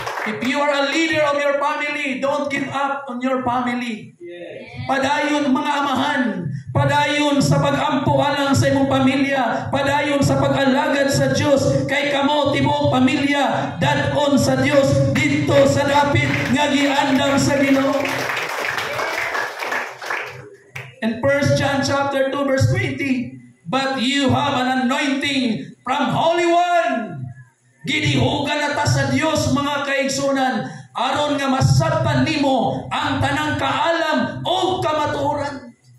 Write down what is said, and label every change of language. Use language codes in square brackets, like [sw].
[en] If you are a leader of your family, don't give up on your family. [ceb] Padayon, mga amahan, padayon sa pag-ampo alang sa imong pamilya, padayon sa pag-alagad sa Dios, kay kamo tibuok pamilya dadon sa Dios dito sa dapit nga giandam sa Ginoo. [en] In 1 John chapter 2 verse 20, but you have an anointing from Holy One. [ceb] Gidihugan na ta sa Dios, mga kaigsuonan, aron nga masabtan nimo ang tanang kaalam o kamatuoran.